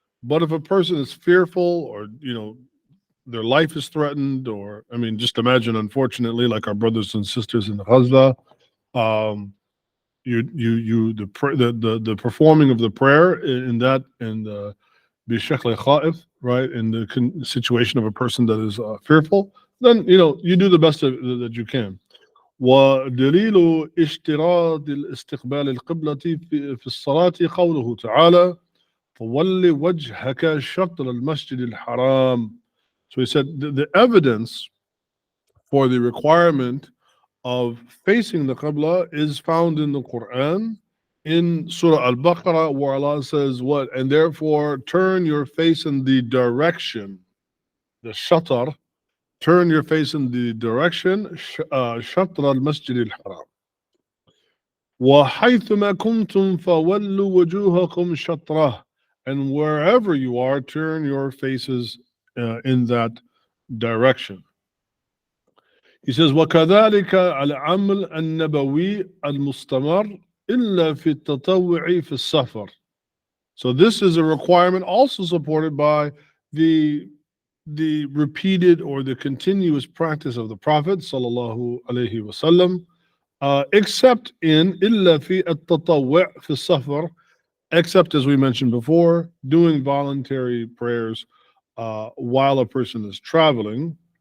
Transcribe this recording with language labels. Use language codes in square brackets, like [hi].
[en] But if a person is fearful or, their life is threatened, or, I mean, just imagine, unfortunately, like our brothers and sisters in Gaza, Um, the performing of the prayer in that and [ar] بشكل خائف, [en] right, in the situation of a person that is fearful, then you do the best that you can. [ar] ودليل اشتراط الاستقبال القبلة في الصلاة قوله تعالى فول وجهك شطر المسجد الحرام. [en] So he said the evidence for the requirement of facing the Qibla is found in the Quran in Surah Al-Baqarah, where Allah says what? And therefore turn your face in the direction, the shatar, turn your face in the direction, [ar] shatar al-masjid al-haram. وَحَيْثُمَا كُنْتُمْ فَوَلُّوا وُجُوهَكُمْ شَطْرَهُ. [en] And wherever you are, turn your faces in that direction. He says, [ar] وَكَذَلِكَ الْعَمْلُ النَّبَوِي الْمُسْتَمَرُّ إِلَّا فِي التَّطَوُّعِ فِي السَّفَرِ. [en] So this is a requirement also supported by the repeated or the continuous practice of the Prophet sallallahu alaihi wasallam, except in [ar] إِلَّا فِي التَّطَوُّعِ فِي السَّفَرِ, [en] except as we mentioned before, doing voluntary prayers while a person is traveling.